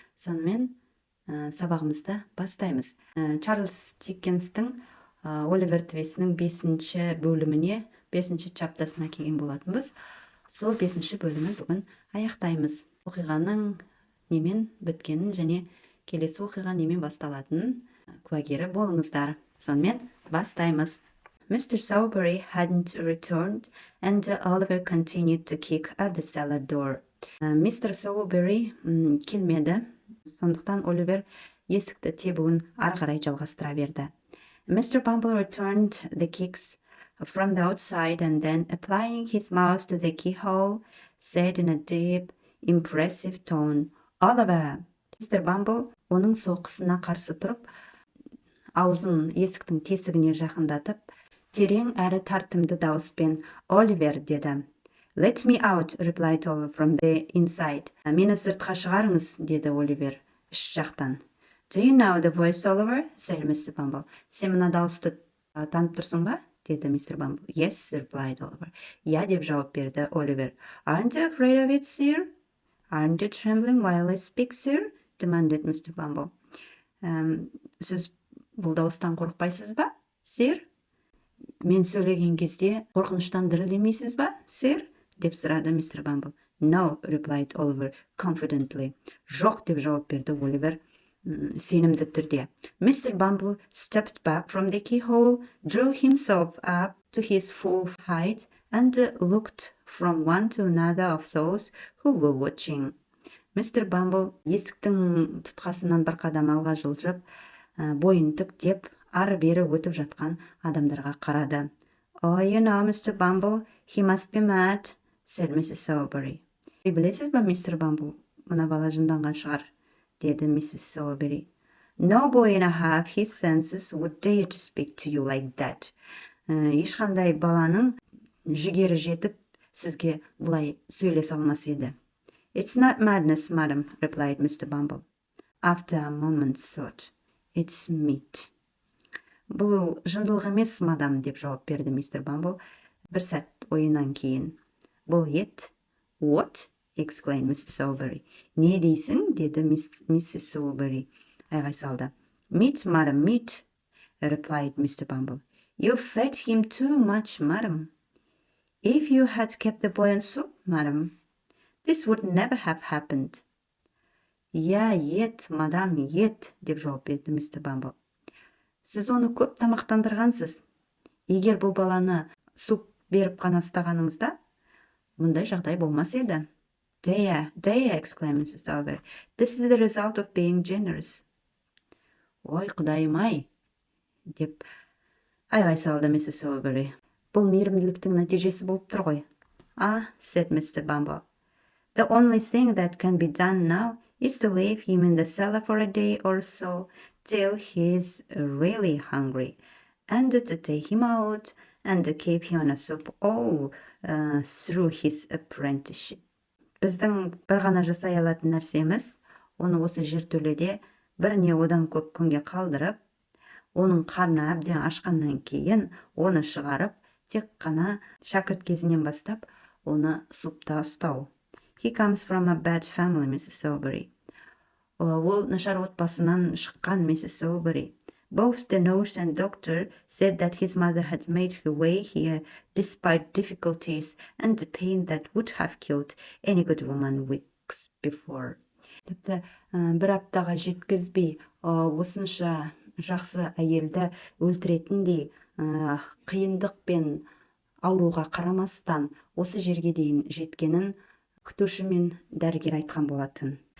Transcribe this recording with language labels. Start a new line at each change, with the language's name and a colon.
Kazakh: Сонымен сабағымызды бастаймыз. Чарльс Диккенстің Оливер Твистінің 5-ші бөліміне, 5-ші чаптасына келген болатынбыз. Сол 5-ші бөлімі бүгін аяқтаймыз. Оқиғаның немен біткенін және келесі оқиға немен басталатынын куәгері болыңыздар. Сонымен бастаймыз. Mr.
English: Sawbury hadn't returned, and Oliver continued to kick at the cellar door. Mr.
Kazakh: Sawbury келмеді, сондықтан Оливер есікті тебуін ары қарай жалғастыра берді.
English: Mr. Bumble returned the kicks from the outside and then, applying his mouth to the keyhole, said in a deep, impressive tone, Oliver! Mr.
Kazakh: Bumble оның соққысына қарсы тұрып, аузын есіктің тесігіне жақындатып, терең әрі тартымды дауыспен Оливер деді.
English: Let me out, replied Oliver from the inside.
Kazakh: Мені сыртқа шығарыңыз, деді Оливер іш жақтан.
English: Do you know the voice, Oliver? Said Mr. Bumble.
Kazakh: Сен мына дауысты танып тұрсың ба? Деді Mr. Bumble.
English: Yes, replied Oliver.
Kazakh: Я, деп жауап берді Оливер.
English: Aren't you afraid of it, sir? Aren't you trembling while I speak, sir? Demanded Mr. Bumble.
Kazakh: Сіз бұл дауыстан қорықпайсыз ба, сэр? Мен сөйлеген кезде қорқыныштан дірілдемейсіз ба, сэр? Деп сұрады Мистер Бамбл.
English: No, replied Oliver confidently.
Kazakh: Жоқ, деп жауап берді Оливер сенімді түрде.
English: Mr. Bumble stepped back from the keyhole, drew himself up to his full height, and looked from one to another of those who were watching. Mr.
Kazakh: Bumble есіктің тұтқасынан бір қадам алға жылжып, бойын тіктеп, ары-бері өтіп жатқан адамдарға қарады.
English: Oh, you know, Mr. Bumble, he must be mad, said Mrs. Sawbury.
Kazakh: Білесіз ба, Mr. Bumble, мына бала жынданған шығар, деді Mrs. Sawbury.
English: No boy and a half his senses would dare to speak to you like that.
Kazakh: Ешқандай баланың жігері жетіп, сізге бұлай сөйлесе алмас еді.
English: It's not madness, madam, replied Mr. Bumble. After a moment's thought, it's meat.
Kazakh: Бұл жындылық емес, мадам, деп жауап берді мистер Бамбл бір сәт ойынан кейін. Бұл ет?
English: What? Exclaimed
Kazakh: Mrs. Sawbury. Не дейсің? Деді Mrs. Sawbury. Айғай салды.
English: Meat, madam, meat, replied Mr. Bumble. You fed him too much, madam. If you had kept the boy on soup, madam, this would never have happened.
Kazakh: Я, ет, мадам, ет, деп жауап берді мистер Бамбл. Сіз оны көп тамақтандырғансыз. Егер бұл баланы суп беріп қана ұстағаныңызда, мұндай жағдай болмас еді.
English: Dear, exclaimed Mrs. Sawbury. This is the result of being generous.
Kazakh: Ой, құдайым-ай, деп айғай салды Mrs. Sawbury. Бұл мейірімділіктің нәтижесі болып тұр ғой.
English: Ah, said Mr. Bumble. The only thing that can be done now is to leave him in the cellar for a day or so till he's really hungry, and to take him out and keep him on a soup all through his apprenticeship.
Kazakh: Біздің бір ғана жасай алатын нәрсеміз, оны осы жертөледе біріне одан көп күнге қалдырып, оның қарны әбден ашқаннан кейін оны шығарып, тек қана шәкірт кезінен бастап, оны супта ұстау.
English: He comes from a bad family, Mrs. Sawbury.
Kazakh: Ол нашар отбасынан шыққан, Mrs. Sawbury.
English: Both the nurse and doctor said that his mother had made her way here despite difficulties and the pain that would have killed any good woman weeks before.
Kazakh: Тіпті бір аптаға жеткізбей, осынша жақсы әйелді өлтіретіндей қиындық пен ауруға қарамастан осы жерге дейін жеткенін күтуші мен дәрігер айтқан болатын.